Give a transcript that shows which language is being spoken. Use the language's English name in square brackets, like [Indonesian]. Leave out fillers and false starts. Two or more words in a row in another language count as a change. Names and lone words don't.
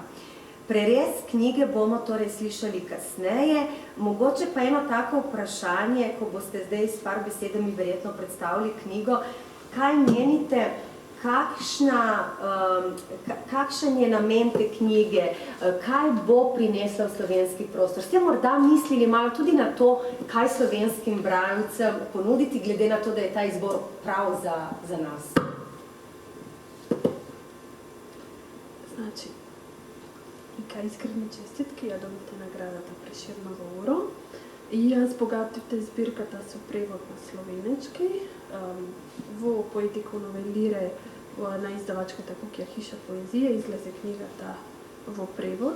[Slovenian] Prerez knjige bomo torej slišali kasneje, mogoče pa eno tako vprašanje, ko boste zdaj s par besedami verjetno predstavili knjigo, kaj menite, kakšen je namen te knjige, kaj bo prinesla v slovenski prostor? Ste morda mislili malo tudi na to, kaj slovenskim bralcem ponuditi, glede na to, da je ta izbor prav za nas? [Macedonian] Значи, Ика искрени честитки, ја добивте наградата Преширново уро и ја збогативте збирката со превод на словенечки. Во Поетико новелире на издавачката куќа Хиша поезија излезе книгата во превод.